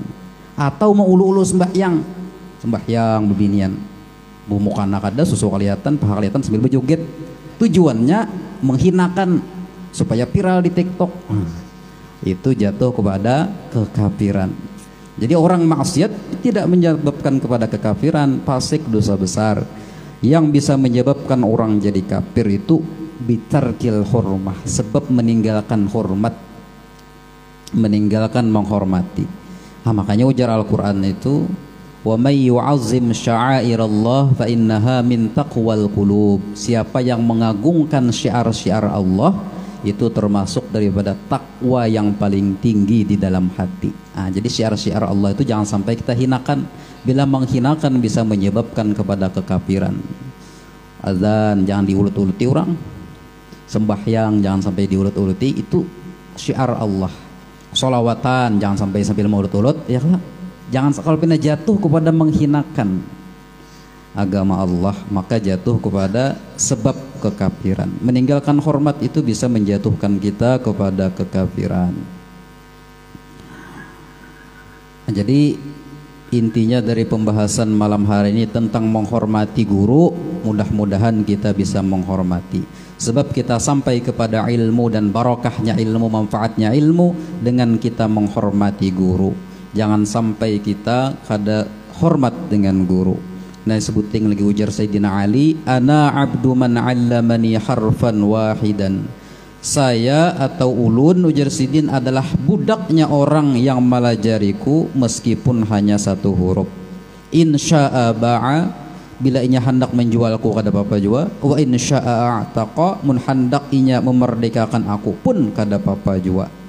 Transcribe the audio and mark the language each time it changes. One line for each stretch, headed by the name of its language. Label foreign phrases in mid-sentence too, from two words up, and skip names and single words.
Banjar: Atau mau ulu-ulu sembahyang beginian, bumukan kada susu kelihatan, paha kelihatan sambil berjoget,
Indonesian: tujuannya menghinakan supaya viral di TikTok. Itu jatuh kepada kekafiran. Jadi orang maksiat tidak menyebabkan kepada kekafiran, fasik dosa besar. Yang bisa menyebabkan orang jadi kafir itu
Arabic: بترك الحرمة,
Indonesian: sebab meninggalkan hormat, meninggalkan menghormati. Nah, makanya ujar Al-Qur'an itu
Arabic: وَمَن يُعَظِّمْ شَعَائِرَ اللَّهِ فَإِنَّهَا مِن تَقْوَى الْقُلُوبِ.
Indonesian: Siapa yang mengagungkan syiar-syiar Allah itu termasuk daripada takwa yang paling tinggi di dalam hati. Nah, jadi syiar-syiar Allah itu jangan sampai kita hinakan. Bila menghinakan bisa menyebabkan kepada kekafiran. Azan jangan diulut-uluti orang, sembahyang jangan sampai diulut-uluti, itu syiar Allah. Sholawatan jangan sampai ulut-ulut ya kan? Jangan kalau pernah jatuh kepada menghinakan agama Allah, maka jatuh kepada sebab kekafiran. Meninggalkan hormat itu bisa menjatuhkan kita kepada kekafiran. Jadi intinya dari pembahasan malam hari ini tentang menghormati guru, mudah-mudahan kita bisa menghormati. Sebab kita sampai kepada ilmu dan barokahnya ilmu, manfaatnya ilmu dengan kita menghormati guru. Jangan sampai kita kada hormat dengan guru.
Banjar: Nah sebuting lagi ujar Sayyidina Ali,
Arabic: أنا عبد من علمني حرفا واحدا.
Indonesian: Saya atau ulun ujar Sidin adalah budaknya orang yang melajariku meskipun hanya satu huruf.
Arabic: إن شاء باع,
Banjar: bila inya hendak menjualku kada apa-apa jua.
Arabic: وإن شاء أعتق,
Banjar: mun hendak inya memerdekakan aku pun kada apa-apa jua.